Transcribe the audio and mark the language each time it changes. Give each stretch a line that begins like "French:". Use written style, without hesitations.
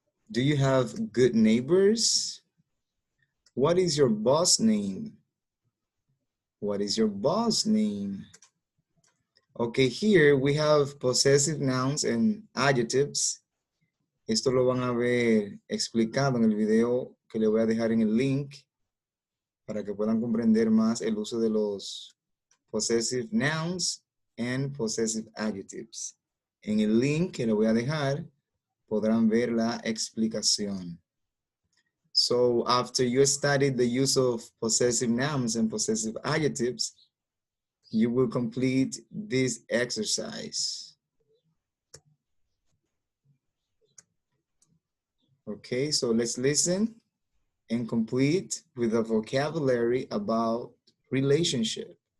English: Do you have good neighbors? What is your boss name? What is your boss name? Okay, here we have possessive nouns and adjectives.
Spanish: Esto lo van a ver explicado en el video que le voy a dejar en el link para que puedan comprender más el uso de los
English: possessive nouns and possessive adjectives.
Spanish: En el link que le voy a dejar podrán ver la explicación.
English: So after you studied the use of possessive nouns and possessive adjectives, you will complete this exercise. Okay, so let's listen and complete with a vocabulary about relationship.